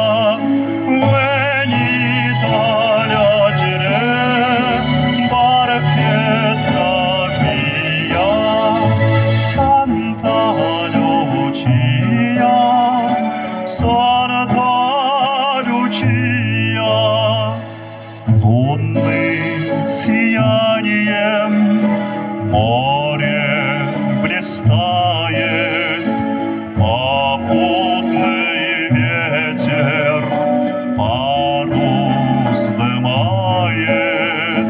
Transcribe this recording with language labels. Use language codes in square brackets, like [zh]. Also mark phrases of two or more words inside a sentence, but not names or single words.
[it] Venita agile, barchetta mia, Santa Lucia, Santa Lucia. [ru] Лунным сиянием море блистает, попутный ветер парус вздымает.